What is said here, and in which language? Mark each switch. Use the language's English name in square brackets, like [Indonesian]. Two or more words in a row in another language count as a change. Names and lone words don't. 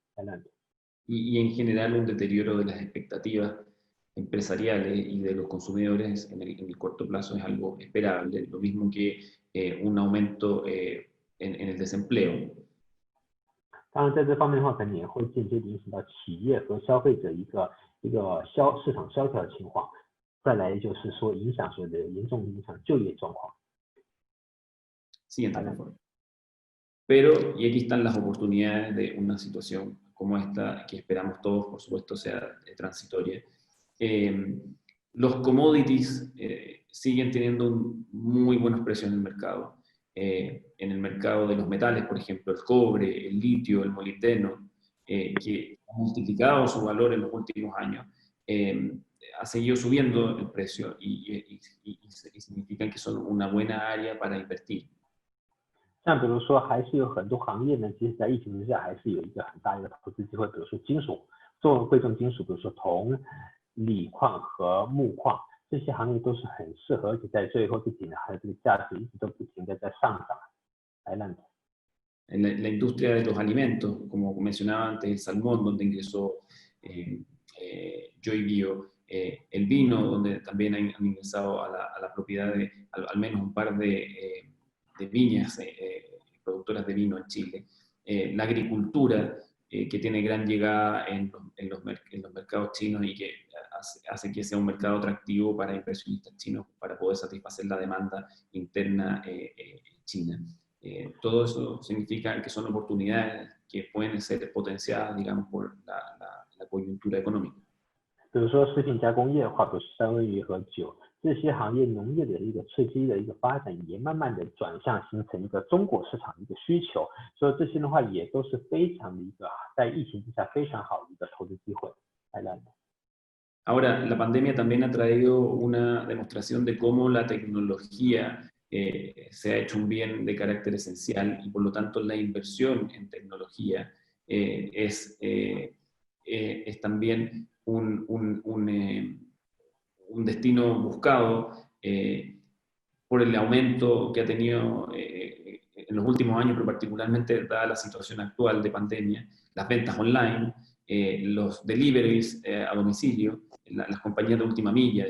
[Spanish] Y en general un deterioro de las expectativas empresariales y de los consumidores en el corto plazo es algo esperable, lo mismo que un aumento en el desempleo. [Chinese] 当然，在这方面的话，可能也会间接的影响到企业和消费者一个市场萧条的情况。再来就是说，严重影响就业状况。 [Spanish] Siguiente, por favor. Pero, y aquí están las oportunidades de una situación como esta, que esperamos todos, por supuesto, sea transitoria. Los commodities siguen teniendo muy buenos precios en el mercado. En el mercado de los metales, por ejemplo, el cobre, el litio, el molibdeno, que han multiplicado su valor en los últimos años, ha seguido subiendo el precio y significan que son una buena área para invertir. [Chinese] 像比如说，还是有很多行业呢，其实在疫情之下还是有一个很大的投资机会，比如说金属，贵重金属，比如说铜、锂矿和钼矿，这些行业都是很适合，而且在最后这几年还有这个价值一直都不停的在上涨。 [Spanish] La industria de los alimentos, como mencionaba antes, el salmón, donde ingresó Joy Bio, el vino, donde también han ingresado a la propiedad de al menos un par de viñas productoras de vino en Chile, la agricultura, que tiene gran llegada en los mercados chinos y que hace que sea un mercado atractivo para inversionistas chinos para poder satisfacer la demanda interna china. Todo eso significa que son oportunidades que pueden ser potenciadas, digamos, por la coyuntura económica. [Chinese] 比如说食品加工业化，比如三文鱼和酒这些行业，农业的一个刺激的一个发展，也慢慢的转向形成一个中国市场的一个需求，所以这些的话也都是非常的一个在疫情之下非常好的一个投资机会。 [Spanish] Ahora, la pandemia también ha traído una demostración de cómo la tecnología se ha hecho un bien de carácter esencial y por lo tanto la inversión en tecnología es también un destino buscado por el aumento que ha tenido en los últimos años, pero particularmente dada la situación actual de pandemia, las ventas online, los deliveries a domicilio, las compañías de última milla, digamos,